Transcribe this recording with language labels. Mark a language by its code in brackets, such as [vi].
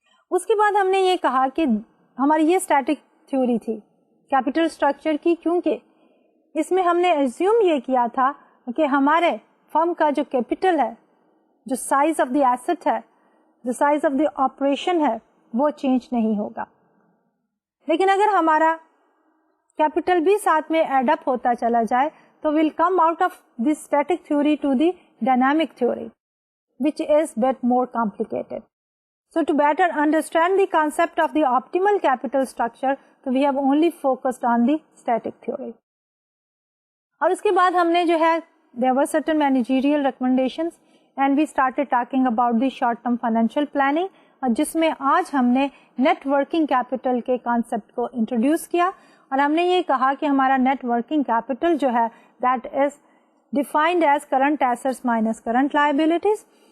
[ur] اس کے بعد ہم نے یہ کہا کہ ہماری یہ اسٹیٹک تھیوری تھی کیپٹل اسٹرکچر کی, کیونکہ اس میں ہم نے ایزیوم یہ کیا تھا کہ ہمارے فرم کا جو کیپٹل ہے, جو سائز آف دی ایسٹ ہے, جو سائز آف دی آپریشن ہے, وہ چینج نہیں ہوگا. لیکن اگر ہمارا کیپٹل بھی ساتھ میں ایڈ اپ ہوتا چلا جائے تو [en] Will come out of this static theory to the dynamic theory, which is bit more complicated. So to better understand the concept of the optimal capital structure, so we have only focused on the static theory. [ur] اور اس کے بعد ہم نے جو ہے [en] there were certain managerial recommendations and we started talking about the short term financial planning, [ur] اور جس میں آج ہم نے نیٹ ورکنگ کیپٹل کے کانسیپٹ کو انٹروڈیوس کیا, اور ہم نے یہ کہا کہ ہمارا نیٹ ورکنگ کیپٹل جو ہے [en] that is defined as current assets minus current liabilities.